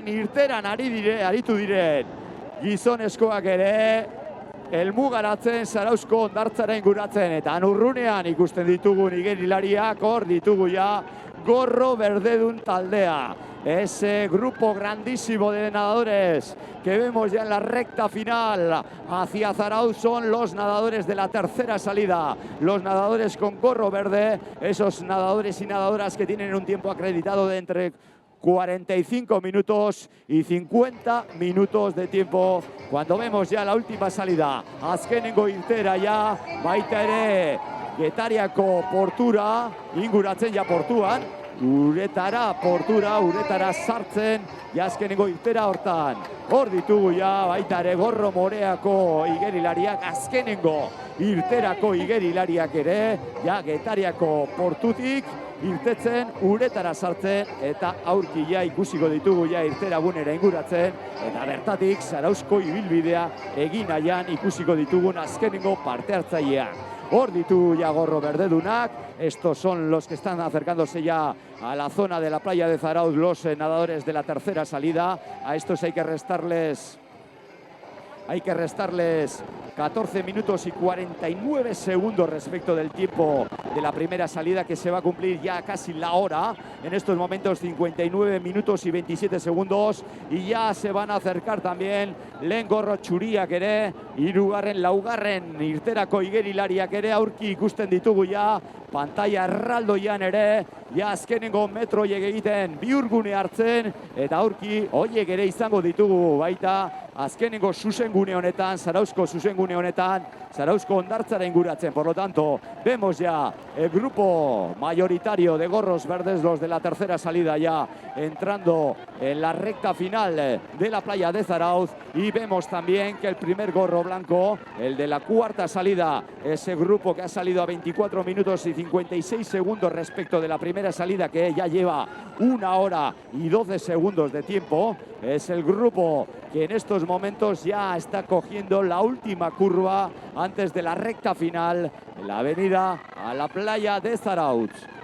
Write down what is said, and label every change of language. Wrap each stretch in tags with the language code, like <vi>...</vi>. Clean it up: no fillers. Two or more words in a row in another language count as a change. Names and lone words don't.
<eu>irteran aritu diren. Gizonezkoak ere, helmugaratzen Zarauzko hondartzara inguratzen, eta urrunean ikusten ditugun igerilariak, hor ditugu ja, gorro berdedun taldea.</eu> <es>Ese grupo grandísimo de nadadores que vemos ya en la recta final hacia Zarauz son los nadadores de la tercera salida. Los nadadores con gorro verde, esos nadadores y nadadoras que tienen un tiempo acreditado de entre 45 minutos y 50 minutos de tiempo. Cuando vemos ya la última salida,</es> <eu>azkenengo irtera ya, baita ere, Getariako portura, inguratzen ja portuan, uretara sartzen, azkenengo irtera hortan. Hor ditugu ja, baita ere gorro moreako igerilariak, azkenengo irterako igerilariak ere, ja Getariako portutik, irtetzen, uretara sartzen, eta aurki ja ikusiko ditugu ja irtera gunera inguratzen, eta bertatik Zarauzko ibilbidea egin nahian ikusiko ditugun azkenengo parte hartzaileak. Hor ditu ya gorro berdedunak,</eu> <es>estos son los que están acercándose ya a la zona de la playa de Zarauz, los nadadores de la tercera salida. A estos hay que restarles 14 minutos y 49 segundos respecto del tiempo de la primera salida, que se va a cumplir ya casi la hora. En estos momentos 59 minutos y 27 segundos, y ya se van a acercar también</es> <eu>lehen gorro txuriak ere,</eu> <es>3.</es> <eu>laugarren irterako igerilariak ere aurki ikusten ditugu ja, pantalla erraldoian ere, ja azkenengo metroiek egiten bihurgune hartzen, eta aurki hoiek ere izango ditugu baita azkenengo zuzengune honetan, Zarauzko zuzengune honetan, Zarauzko hondartzara inguratzen.</eu> <es>Por lo tanto, vemos ya el grupo mayoritario de gorros verdes, los de la tercera salida ya entrando en la recta final de la playa de Zarauz, y vemos también que el primer gorro blanco, el de la cuarta salida, ese grupo que ha salido a 24 minutos y 56 segundos respecto de la primera salida, que ya lleva 1 hora y 12 segundos de tiempo, es el grupo que en estos momentos ya está cogiendo la última curva antes de la recta final en la avenida a la playa de Zarauz.</es>